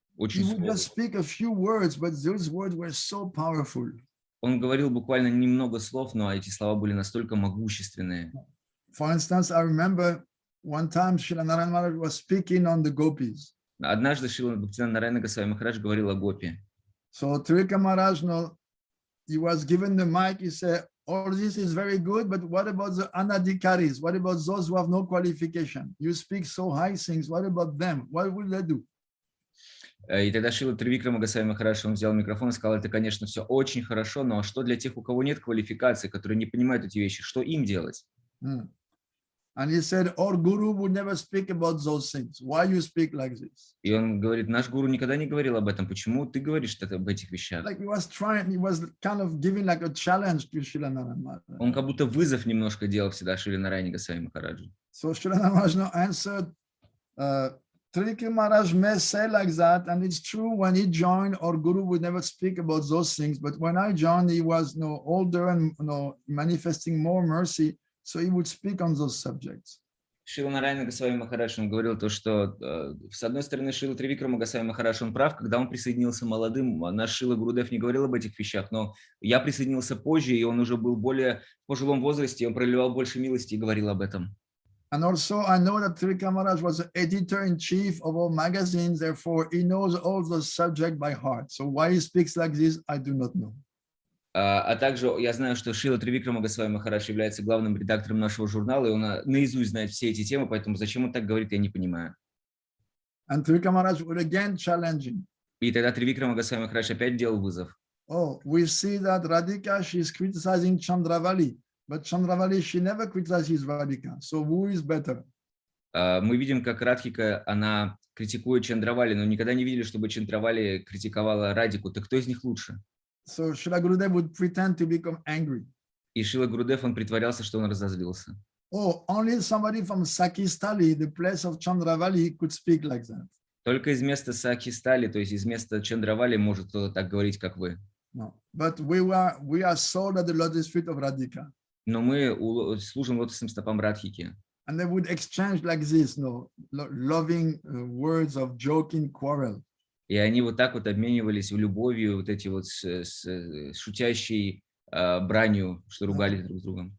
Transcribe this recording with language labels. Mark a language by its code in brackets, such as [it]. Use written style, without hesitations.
[en] He would just speak a few words, but those words were so powerful. [ru] Он говорил буквально немного слов, но эти слова были настолько могущественные. [en] For instance, I remember one time Srila Narayana Maharaj was speaking on the gopis. [ru] Однажды Шрила Бхактиведанта Нараяна Госвами Махарадж говорил о гопи. [en] So Tривикрамы Maharaj, he was given the mic. He said, all this is very good, but what about the anadhikaris? What about those who have no qualification? You speak so high things. What about them? What will they do? [ru] И тогда Шрила Тривикрама Госвами Махарадж, он взял микрофон и сказал, это, конечно, все очень хорошо, но что для тех, у кого нет квалификации, которые не понимают эти вещи, что им делать? [en] And he said, our guru would never speak about those things. Why you speak like this? [ru] И он говорит, наш гуру никогда не говорил об этом. Почему ты говоришь об этих вещах? [en] Like he was kind of giving like a challenge to Srila Narayana Maharaj. [ru] Он как будто вызов немножко делал всегда Шриле Нараяне Госвами Махараджу. [en] So Srila Narayana Maharaj answered, Tривикрамы Maharaj may say like that, and it's true. When he joined, our guru would never speak about those things. But when I joined, he was older and manifesting more mercy. So he would speak on those subjects. [ru] Шрила Нараяна Госвами Махарадж, он говорил то, что с одной стороны Шрила Тривикрама Госвами Махарадж, он прав, когда он присоединился молодым, наш Шрила Гурудев не говорил об этих вещах, но я присоединился позже, и он уже был более в пожилом возрасте, он проливал больше милости и говорил об этом. [en] And also I know that Tривикрамы Maharaj was the editor-in-chief of all magazines, therefore he knows all the subject by heart. So why he speaks like this, I do not know. [ru] А также я знаю, что Шрила Тривикрама Госвами Махарадж является главным редактором нашего журнала, и он наизусть знает все эти темы, поэтому зачем он так говорит, я не понимаю. [en] And Tривикрамы Maharaj would again challenging. [ru] И тогда Тривикрама Госвами Махарадж опять делал вызов. [en] Oh, we see that Radhika, she is criticizing Chandravali, but Chandravali, she never criticizes Radhika. So who is better? [ru] Мы видим, как Радхика, она критикует Чандравали, но никогда не видели, чтобы Чандравали критиковала Радику. Так кто из них лучше? [en] So Srila Gurudev would pretend to become angry. [ru] И Шрила Гурудев, он притворялся, что он разозлился. [en] Oh, only somebody from Sakistali, the place of Chandravali, could speak like that. [ru] Только из места Сахистали, то есть из места Чандравали, может кто-то так говорить, как вы. [en] No, but we are sold at the lotus feet of Radhika. [ru] Но мы служим лотосным стопам Радхики. [en] And they would exchange like this, loving words of joking quarrel. [ru] И они вот так вот обменивались любовью, вот эти вот шутящие бранью, что ругались друг с другом.